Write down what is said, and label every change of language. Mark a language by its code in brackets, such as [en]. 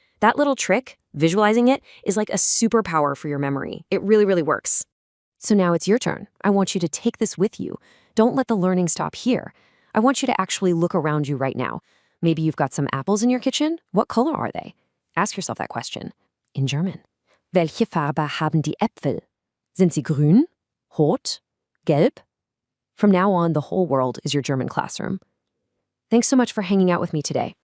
[en] That little trick, visualizing it, is like a superpower for your memory. It really, really works. So now it's your turn. I want you to take this with you. Don't let the learning stop here. I want you to actually look around you right now. Maybe you've got some apples in your kitchen. What color are they? Ask yourself that question in German. [de] Welche Farbe haben die Äpfel? Sind sie grün, rot, gelb? [en] From now on, the whole world is your German classroom. Thanks so much for hanging out with me today.